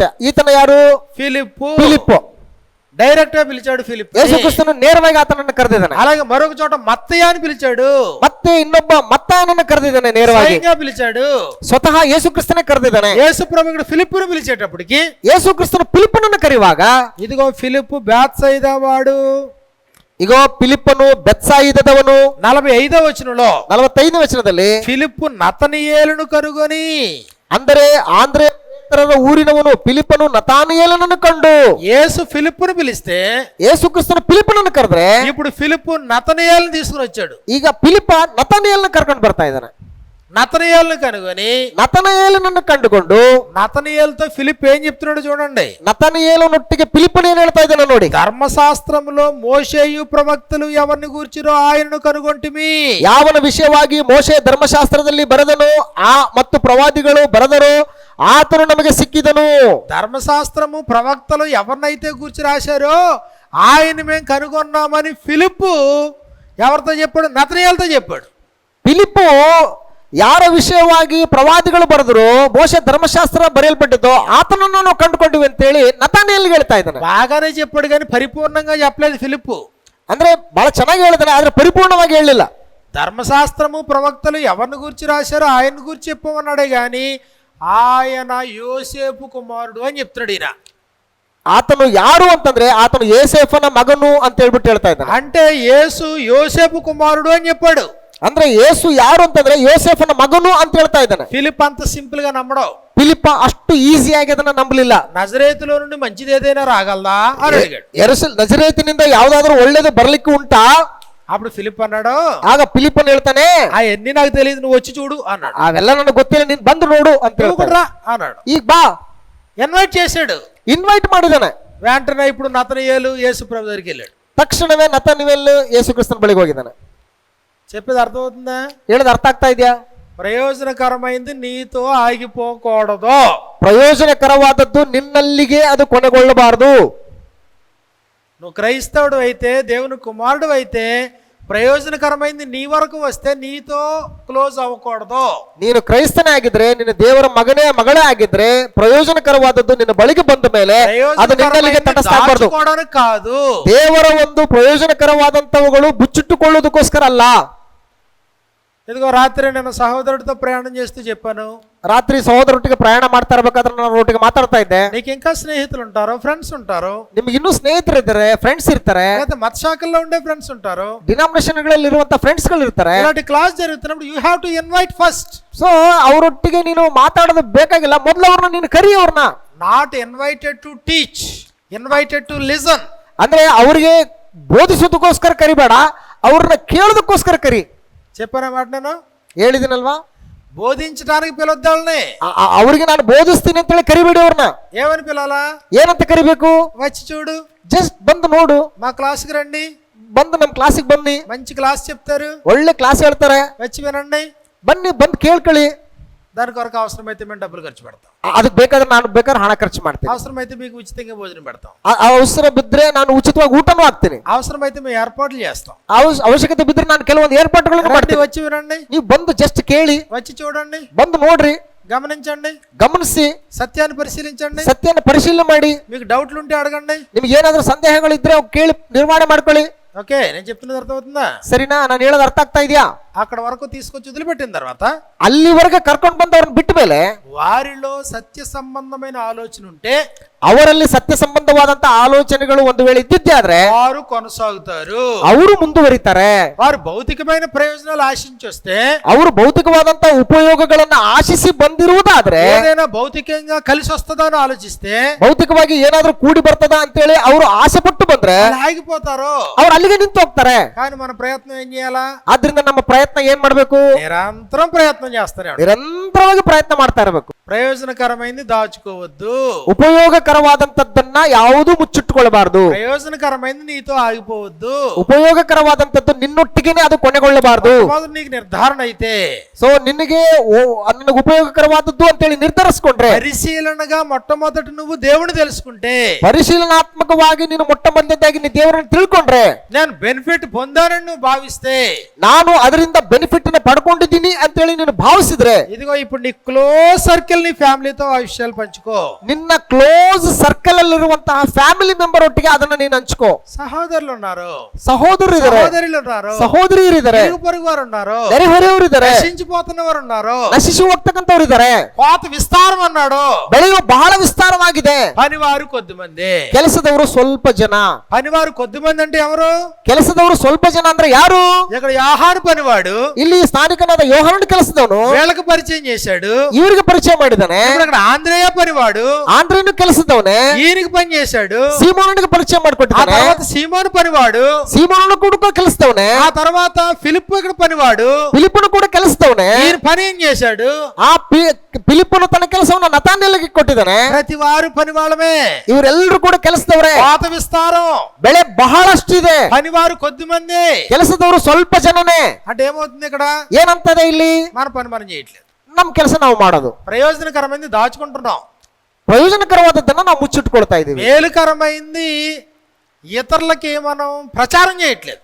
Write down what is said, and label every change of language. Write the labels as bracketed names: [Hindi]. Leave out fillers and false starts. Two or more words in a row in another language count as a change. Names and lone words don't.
[Kannada] ಈತನ ಯಾರು? ಫಿಲಿಪ್ಪು. [Telugu] డైరెక్ట్ గా పిలిచాడు ఫిలిప్. [Kannada] ಯೇಸು ಕ್ರಿಸ್ತನು ನೇರವಾಗಿ ಆತನನ್ನು ಕರೆದಿದ್ದಾನೆ. [Telugu] అలాగే మరొక చోట మత్తయ్య అని పిలిచాడు. [Kannada] ಮತ್ತೆ ಇನ್ನೊಬ್ಬ ಮತ್ತಾಯನನ್ನು ಕರೆದಿದ್ದಾನೆ ನೇರವಾಗಿ. [Telugu] స్వయంగా పిలిచాడు. [Kannada] ಸ್ವತಃ ಯೇಸು ಕ್ರಿಸ್ತನೇ ಕರೆದಿದ್ದಾನೆ. [Telugu] యేసు ప్రభు ఇక్కడ ఫిలిప్పును పిలిచేటప్పటికి [Kannada] ಯೇಸು ಕ್ರಿಸ್ತನು ಫಿಲಿಪ್ಪನನ್ನು ಕರೆಯುವಾಗ, [Telugu] ఇదిగో ఫిలిప్పు బేత్సయిదా వాడు, [Kannada] ಇಗೋ ಫಿಲಿಪ್ಪನು ಬೆತ್ಸಾಯಿದದವನು. [Telugu] 45వ వచనంలో [Kannada] 45ನೇ ವಚನದಲ್ಲಿ, [Telugu] ఫిలిప్పు నతనీయేలును కనుగొని, [Kannada] ಅಂದರೆ ಆಂದ್ರೆಯ ಊರಿನವನು ಫಿಲಿಪ್ಪನು ನತಾನಿಯೇಲನನ್ನು ಕಂಡು. [Telugu] యేసు ఫిలిప్పును పిలిస్తే [Kannada] ಯೇಸು ಕ್ರಿಸ್ತನು ಫಿಲಿಪ್ಪನನ್ನು ಕರೆದ್ರೆ [Telugu] ఇప్పుడు ఫిలిప్పు నతనీయేలును తీసుకుని వచ్చాడు. [Kannada] ಈಗ ಫಿಲಿಪ್ಪ ನತಾನಿಯೇಲನ ಕರ್ಕೊಂಡು ಬರ್ತಾ ಇದ್ದಾನೆ. [Telugu] నతనీయేలును కనుగొని [Kannada] ನತಾನಿಯೇಲನನ್ನು ಕಂಡುಕೊಂಡು [Telugu] నతనీయేలుతో ఫిలిప్ ఏం చెప్తున్నాడు చూడండి. [Kannada] ನತಾನಿಯೇಲನೊಟ್ಟಿಗೆ ಫಿಲಿಪ್ಪನು ಏನ್ ಹೇಳ್ತಾ ಇದ್ದಾನೆ ನೋಡಿ. [Telugu] ధర్మశాస్త్రములో మోషేయు ప్రవక్తలు ఎవరిని గూర్చిరో ఆయనను కనుగొంటిమి. [Kannada] ಯಾವನ ವಿಷಯವಾಗಿ ಮೋಶೆ ಧರ್ಮಶಾಸ್ತ್ರದಲ್ಲಿ ಬರೆದನು ಮತ್ತು ಪ್ರವಾದಿಗಳು ಬರೆದರೋ ಆತನು ನಮಗೆ ಸಿಕ್ಕಿದನು. [Telugu] ధర్మశాస్త్రము ప్రవక్తలు ఎవరినైతే గూర్చి రాశారో ఆయన మేము కనుగొన్నామని ఫిలిప్పు ఎవరితో చెప్పాడు? నతనీయేలుతో చెప్పాడు. [Kannada] ಫಿಲಿಪ್ಪು ಯಾರ ವಿಷಯವಾಗಿ ಪ್ರವಾದಿಗಳು ಬರೆದ್ರು, ಮೋಶೆ ಧರ್ಮಶಾಸ್ತ್ರ ಬರೆಯಲ್ಪಟ್ಟಿದ್ದು ಆತನನ್ನು ನಾವು ಕಂಡುಕೊಂಡಿವಿ ಅಂತೇಳಿ ನತಾನಿಯೇಲ್ಗೆ ಹೇಳ್ತಾ ಇದ್ದಾನೆ. [Telugu] బాగానే చెప్పాడు కానీ పరిపూర్ణంగా చెప్పలేదు ఫిలిప్పు. [Kannada] ಅಂದ್ರೆ ಬಹಳ ಚೆನ್ನಾಗಿ ಹೇಳಿದಾನೆ, ಆದ್ರೆ ಪರಿಪೂರ್ಣವಾಗಿ ಹೇಳಲಿಲ್ಲ. [Telugu] ధర్మశాస్త్రము ప్రవక్తలు ఎవరిని గురించి రాశారో ఆయన గురించి చెప్పమన్నాడే గాని ఆయన యోసేపు కుమారుడు అని చెప్తున్నాడు. ఈయన [Kannada] ಆತನು ಯಾರು ಅಂತಂದ್ರೆ ಆತನು ಯೋಸೇಫನ ಮಗನು ಅಂತ ಹೇಳ್ಬಿಟ್ಟು ಹೇಳ್ತಾ ಇದ್ದಾನೆ. [Telugu] అంటే యేసు యోసేపు కుమారుడు అని చెప్పాడు. [Kannada] ಅಂದ್ರೆ ಯೇಸು ಯಾರು ಅಂತಂದ್ರೆ ಯೋಸೇಫನ ಮಗನು ಅಂತ ಹೇಳ್ತಾ ಇದ್ದಾನೆ. [Telugu] ఫిలిప్ అంత సింపుల్ గా నమ్మడం. [Kannada] ಫಿಲಿಪ್ಪ ಅಷ್ಟು ಈಸಿಯಾಗಿ ಅದನ್ನ ನಂಬಲಿಲ್ಲ. [Telugu] నజరేతులో నుండి మంచిది ఏదైనా రాగలదా అని అడిగాడు. [Kannada] ನಜರೇತಿನಿಂದ ಯಾವ್ದಾದ್ರು ಒಳ್ಳೇದು ಬರ್ಲಿಕ್ಕೆ ಉಂಟಾ? [Telugu] అప్పుడు ఫిలిప్ అన్నాడు, [Kannada] ಆಗ ಫಿಲಿಪ್ಪನ್ ಹೇಳ್ತಾನೆ, [Telugu] ఆ ఎన్ని నాకు తెలియదు, నువ్వు వచ్చి చూడు అన్నాడు. [Kannada] ಅವೆಲ್ಲ ನನಗೆ ಗೊತ್ತಿಲ್ಲ, ನೀನ್ ಬಂದು ನೋಡು ಅಂತ ಹೇಳ್ತಾನೆ. [Telugu] అన్నాడు. [Kannada] ಈಗ ಬಾ, [Telugu] ఇన్వైట్ చేశాడు. [Kannada] ಇನ್ವೈಟ್ ಮಾಡಿದಾನೆ. [Telugu] వెంటనే ఇప్పుడు నతనీయేలు యేసు ప్రభు దగ్గరికి వెళ్ళాడు. [Kannada] ತಕ್ಷಣವೇ ನತಾನಿಯೇಲ್ ಯೇಸು ಕ್ರಿಸ್ತನ ಬಳಿಗೆ ಹೋಗಿದ್ದಾನೆ. [Telugu] చెప్పేది అర్థమవుతుందా? [Kannada] ಹೇಳೋದು ಅರ್ಥ ಆಗ್ತಾ ಇದೆಯಾ? [Telugu] ప్రయోజనకరమైంది నీతో ఆగిపోకూడదు. [Kannada] ಪ್ರಯೋಜನಕರವಾದದ್ದು ನಿನ್ನಲ್ಲಿಗೆ ಅದು ಕೊನೆಗೊಳ್ಳಬಾರದು. [Telugu] నువ్వు క్రైస్తవుడు అయితే, దేవుని కుమారుడు అయితే, ప్రయోజనకరమైంది నీ వరకు వస్తే నీతో క్లోజ్ అవ్వకూడదు. [Kannada] ನೀನು ಕ್ರೈಸ್ತನೇ ಆಗಿದ್ರೆ, ನಿನ್ನ ದೇವರ ಮಗಳೇ ಆಗಿದ್ರೆ, ಪ್ರಯೋಜನಕರವಾದದ್ದು ನಿನ್ನ ಬಳಿಗೆ ಬಂದ ಮೇಲೆ ಅದು ನಿನ್ನಲ್ಲಿಗೆ ತಟಸ್ಥಾಗಬಾರದು. [Telugu] కాదు, [Kannada] ದೇವರ ಒಂದು ಪ್ರಯೋಜನಕರವಾದಂತವುಗಳು ಬುಚ್ಚಿಟ್ಟುಕೊಳ್ಳೋದಕ್ಕೋಸ್ಕರ ಅಲ್ಲ. [Telugu] ఇదిగో రాత్రి నేను సహోదరుడితో ప్రయాణం చేస్తూ చెప్పాను. [Kannada] ರಾತ್ರಿ ಸಹೋದರೊಟ್ಟಿಗೆ ಪ್ರಯಾಣ ಮಾಡ್ತಾ ಇರ್ಬೇಕಾದ್ರೆ ನಾನು ಒಟ್ಟಿಗೆ ಮಾತಾಡ್ತಾ ಇದ್ದೆ. [Telugu] నీకు ఇంకా స్నేహితులు ఉంటారు, ఫ్రెండ్స్ ఉంటారు. [Kannada] ನಿಮ್ಗೆ ಇನ್ನೂ ಸ್ನೇಹಿತರು ಇದ್ದಾರೆ, ಫ್ರೆಂಡ್ಸ್ ಇರ್ತಾರೆ. [Telugu] మత శాఖల్లో ఉండే ఫ్రెండ్స్ ఉంటారు, [Kannada] ಡಿನಾಮಿನೇಷನ್ ಗಳಲ್ಲಿ ಇರುವಂತ ಫ್ರೆಂಡ್ಸ್ ಗಳು ಇರ್ತಾರೆ. [Telugu] ఇలాంటి క్లాస్ జరుగుతున్నప్పుడు [English] you have to invite first. [Kannada] ಸೊ ಅವರೊಟ್ಟಿಗೆ ನೀನು ಮಾತಾಡೋದು ಬೇಕಾಗಿಲ್ಲ, ಮೊದಲು ಅವ್ರನ್ನ ನೀನು ಕರಿ. ಅವ್ರನ್ನ [English] not invited to teach, invited to listen. [Kannada] ಅಂದ್ರೆ ಅವರಿಗೆ ಬೋಧಿಸೋದಕ್ಕೋಸ್ಕರ ಕರಿಬೇಡ, ಅವ್ರನ್ನ ಕೇಳೋದಕ್ಕೋಸ್ಕರ ಕರಿ. [Telugu] చెప్పానా మాట? నేను [Kannada] ಹೇಳಿದಿನಲ್ವಾ, [Telugu] బోధించడానికి పిలవద్దాలని. [Kannada] ಅವ್ರಿಗೆ ನಾನು ಬೋಧಿಸ್ತೀನಿ ಅಂತೇಳಿ ಕರಿಬೇಡಿ. ಅವ್ರನ್ನ [Telugu] ఏమని పిలాలా? [Kannada] ಏನಂತ ಕರಿಬೇಕು? [Telugu] వచ్చి చూడు, [Kannada] ಜಸ್ಟ್ ಬಂದು ನೋಡು, [Telugu] మా క్లాస్కి రండి, [Kannada] ಬಂದು ನಮ್ಮ ಕ್ಲಾಸಿಗೆ ಬನ್ನಿ, [Telugu] మంచి క్లాస్ చెప్తారు, [Kannada] ಒಳ್ಳೆ ಕ್ಲಾಸ್ ಹೇಳ್ತಾರೆ, [Telugu] వచ్చి వినండి. [Kannada] ಬನ್ನಿ ಬಂದು ಕೇಳ್ಕೊಳ್ಳಿ. [Telugu] దాని కొరకు అవసరమైతే మేము డబ్బులు ఖర్చు పెడతాం, [Kannada] ಅದಕ್ಕೆ ಬೇಕಾದ್ರೆ ನಾನು ಬೇಕಾದ್ರೆ ಹಣ ಖರ್ಚು ಮಾಡ್ತೀನಿ, [Telugu] అవసరమైతే మీకు ఉచితంగా భోజనం పెడతాం, [Kannada] ಅವಸರ ಬಿದ್ರೆ ನಾನು ಉಚಿತವಾಗಿ ಊಟನೂ ಹಾಕ್ತೀನಿ, [Telugu] అవసరమైతే మేము ఏర్పాట్లు చేస్తాం. [Kannada] ಅವಶ್ಯಕತೆ ಬಿದ್ರೆ ನಾನು ಕೆಲವೊಂದು ಏರ್ಪಾಟ್ಗಳನ್ನು [Telugu] రండి, [Kannada] ಮಾಡ್ತೀನಿ. [Telugu] వచ్చి వినండి, [Kannada] ನೀವು ಬಂದು ಜಸ್ಟ್ ಕೇಳಿ, [Telugu] వచ్చి చూడండి, [Kannada] ಬಂದು ನೋಡ್ರಿ, [Telugu] గమనించండి, [Kannada] ಗಮನಿಸಿ, [Telugu] సత్యాన్ని పరిశీలించండి, [Kannada] ಸತ್ಯನ ಪರಿಶೀಲನೆ ಮಾಡಿ, [Telugu] మీకు డౌట్లు ఉంటే అడగండి. [Kannada] ನಿಮ್ಗೆ ಏನಾದ್ರೂ ಸಂದೇಹಗಳಿದ್ರೆ ಅವು ಕೇಳಿ ನಿರ್ಮಾಣ ಮಾಡ್ಕೊಳ್ಳಿ. [Telugu] ఓకే, నేను చెప్తున్నది అర్థమవుతుందా? [Kannada] ಸರಿನಾ? ನಾನು ಹೇಳೋದು ಅರ್ಥ ಆಗ್ತಾ ಇದೆಯಾ? [Telugu] అక్కడ వరకు తీసుకొచ్చి వదిలిపెట్టిన తర్వాత [Kannada] ಅಲ್ಲಿವರೆಗೆ ಕರ್ಕೊಂಡು ಬಂದು ಅವ್ರನ್ನ ಬಿಟ್ಟ ಮೇಲೆ [Telugu] వారిలో సత్య సంబంధమైన ఆలోచన ఉంటే [Kannada] ಅವರಲ್ಲಿ ಸತ್ಯ ಸಂಬಂಧವಾದಂತ ಆಲೋಚನೆಗಳು ಒಂದು ವೇಳೆ ಇದ್ದಿದ್ದೆ ಆದ್ರೆ [Telugu] వారు కొనసాగుతారు, [Kannada] ಅವರು ಮುಂದುವರಿತಾರೆ. [Telugu] వారు భౌతికమైన ప్రయోజనాలు ఆశించి వస్తే, [Kannada] ಅವರು ಭೌತಿಕವಾದಂತ ಉಪಯೋಗಗಳನ್ನ ಆಶಿಸಿ ಬಂದಿರುವುದಾದ್ರೆ, [Telugu] ఏదైనా భౌతికంగా కలిసి వస్తుందా అని ఆలోచిస్తే [Kannada] ಭೌತಿಕವಾಗಿ ಏನಾದ್ರೂ ಕೂಡಿ ಬರ್ತದ ಅಂತೇಳಿ ಅವರು ಆಸೆ ಪಟ್ಟು ಬಂದ್ರೆ [Telugu] వాళ్ళు ఆగిపోతారు. [Kannada] ಅವ್ರು ಅಲ್ಲಿಗೆ ನಿಂತು ಹೋಗ್ತಾರೆ. [Telugu] కానీ మన ప్రయత్నం ఏం చేయాలా? [Kannada] ಆದ್ರಿಂದ ನಮ್ಮ ಪ್ರಯತ್ನ ಏನ್ ಮಾಡ್ಬೇಕು? [Telugu] నిరంతరం ప్రయత్నం చేస్తానే ఉండాలి. [Kannada] ನಿರಂತರವಾಗಿ ಪ್ರಯತ್ನ ಮಾಡ್ತಾ ಇರಬೇಕು. [Telugu] ప్రయోజనకరమైంది దాచుకోవద్దు, [Kannada] ಉಪಯೋಗಕರವಾದಂತದ್ದನ್ನ ಯಾವುದೂ ಮುಚ್ಚಿಟ್ಟುಕೊಳ್ಳಬಾರದು. [Telugu] ప్రయోజనకరమైంది నీతో ఆగిపోవద్దు, [Kannada] ಉಪಯೋಗಕರವಾದಂತದ್ದು ನಿನ್ನೊಟ್ಟಿಗೆನೆ ಅದು ಕೊನೆಗೊಳ್ಳಬಾರದು. [Telugu] మొదలు నీకు నిర్ధారణ అయితే, [Kannada] ಸೊ ನಿನಗೆ ನನಗೆ ಉಪಯೋಗಕರವಾದದ್ದು ಅಂತೇಳಿ ನಿರ್ಧರಿಸ್ಕೊಂಡ್ರೆ, [Telugu] పరిశీలనగా మొట్టమొదటి నువ్వు దేవుని తెలుసుకుంటే, [Kannada] ಪರಿಶೀಲನಾತ್ಮಕವಾಗಿ ನೀನು ಮೊಟ್ಟ ಮೊದಲನೇದಾಗಿ ನೀ ದೇವರನ್ನು ತಿಳ್ಕೊಂಡ್ರೆ, [Telugu] నేను బెనిఫిట్ పొందానని నువ్వు భావిస్తే, [Kannada] ನಾನು ಅದರಿಂದ ಬೆನಿಫಿಟ್ ನ ಪಡ್ಕೊಂಡಿದ್ದೀನಿ ಅಂತೇಳಿ ನೀನು ಭಾವಿಸಿದ್ರೆ, [Telugu] ఇదిగో ఇప్పుడు నీ [English] close circle [Telugu] నీ ఫ్యామిలీతో ఆ విషయాలు పంచుకో. [Kannada] ನಿನ್ನ [English] close circle [Kannada] ಅಲ್ಲಿರುವಂತಹ [English] family member [Kannada] ಒಟ್ಟಿಗೆ ಅದನ್ನ ನೀನು ಹಂಚ್ಕೋ. [Telugu] సహోదరులు ఉన్నారు, [Kannada] ಸಹೋದರರು ಇದ್ದಾರೆ, [Telugu] సహోదరులు ఉన్నారు, [Kannada] ಸಹೋದರಿಯರು ಇದ್ದಾರೆ, [Telugu] ఇరుగు పొరుగు వారు ఉన్నారు, [Kannada] ನೆರೆಹೊರೆಯವರು ಇದ್ದಾರೆ, [Telugu] నశించిపోతున్న వారు ఉన్నారు, [Kannada] ನಶಿಸಿ ಹೋಗ್ತಕ್ಕಂಥವ್ರು ಇದ್ದಾರೆ. [Telugu] కోత విస్తారం అన్నాడు. [Kannada] ಬೆಳೆಯು ಬಹಳ ವಿಸ್ತಾರವಾಗಿದೆ. [Telugu] పనివారు కొద్ది మంది, [Kannada] ಕೆಲಸದವರು ಸ್ವಲ್ಪ ಜನ. [Telugu] పనివారు కొద్ది మంది అంటే ఎవరు? [Kannada] ಕೆಲಸದವರು ಸ್ವಲ್ಪ ಜನ ಅಂದ್ರೆ ಯಾರು? [Telugu] ఇక్కడ యాహాను పనివాడు [Kannada] ಇಲ್ಲಿ ಸ್ಥಾನಿಕನಾದ ಯೋಹಾನನ ಕೆಲಸದವನು [Telugu] వీళ్ళకి పరిచయం చేశాడు, [Kannada] ಇವರಿಗೆ ಪರಿಚಯ ಮಾಡಿದ್ದಾನೆ. [Telugu] ఇప్పుడు అక్కడ ఆంద్రేయ పనివాడు [Kannada] ಆಂದ್ರೇಯನು ಕೆಲಸದವನೇ [Telugu] ఈయనకి పని చేశాడు, [Kannada] ಸೀಮೋನನಿಗೆ ಪರಿಚಯ [Telugu] ఆ [Kannada] ಮಾಡಿಕೊಟ್ಟಿದ್ದಾನೆ. [Telugu] తర్వాత సీమోను పనివాడు, [Kannada] ಸೀಮೋನನು ಕೂಡ ಕೆಲಸದವನೇ. [Telugu] ఆ తర్వాత ఫిలిప్పు ఇక్కడ పనివాడు, [Kannada] ಫಿಲಿಪ್ಪನು ಕೂಡ ಕೆಲಸದವನೇ. [Telugu] ఈయన పని ఏం చేశాడు? [Kannada] ಆ ಫಿಲಿಪ್ಪನು ತನ್ನ ಕೆಲಸವನ್ನು ನತಾನ್ಯೇಲಗೆ ಕೊಟ್ಟಿದ್ದಾನೆ. [Telugu] ప్రతి వారు పని వాళ్ళమే, [Kannada] ಇವರೆಲ್ಲರೂ ಕೂಡ ಕೆಲಸದವರೇ. [Telugu] కోత విస్తారం, [Kannada] ಬೆಳೆ ಬಹಳಷ್ಟಿದೆ, [Telugu] పనివారు కొద్ది మంది. [Kannada] ಕೆಲಸದವರು ಸ್ವಲ್ಪ ಜನನೇ. [Telugu] అంటే ఏమవుతుంది ఇక్కడ? [Kannada] ಏನಂತದೆ ಇಲ್ಲಿ? [Telugu] మన పని మనం చేయట్లేదు, [Kannada] ನಮ್ ಕೆಲಸ ನಾವು ಮಾಡೋದು, [Telugu] ప్రయోజనకరమైంది దాచుకుంటున్నాం, [Kannada] ಪ್ರಯೋಜನಕರವಾದದ್ದನ್ನ ನಾವು ಮುಚ್ಚಿಟ್ಕೊಳ್ತಾ ಇದೀವಿ. [Telugu] మేలుకరమైంది ఇతరులకి మనం ప్రచారం చేయట్లేదు,